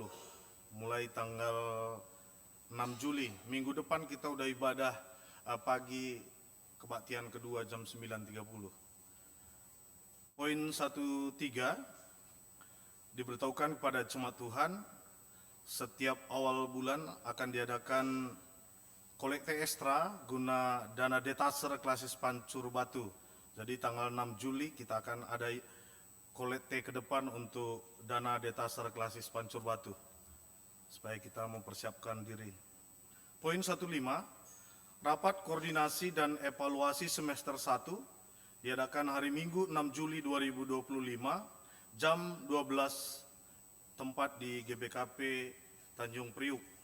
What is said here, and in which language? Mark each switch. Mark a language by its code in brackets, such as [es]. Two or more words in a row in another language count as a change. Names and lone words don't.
[id] Mulai tanggal 6 Juli, minggu depan kita udah ibadah pagi, kebaktian kedua jam 9.30. Poin 13, diberitahukan kepada jemaat Tuhan, setiap awal bulan akan diadakan kolekte ekstra guna dana detaser klasis Pancur Batu. Jadi tanggal 6 Juli kita akan ada kolekte ke depan untuk dana detaser klasis Pancur Batu, supaya kita mempersiapkan diri. Poin 15, rapat koordinasi dan evaluasi semester 1 diadakan hari Minggu 6 Juli 2025 jam 12, tempat di GBKP Tanjung Priuk.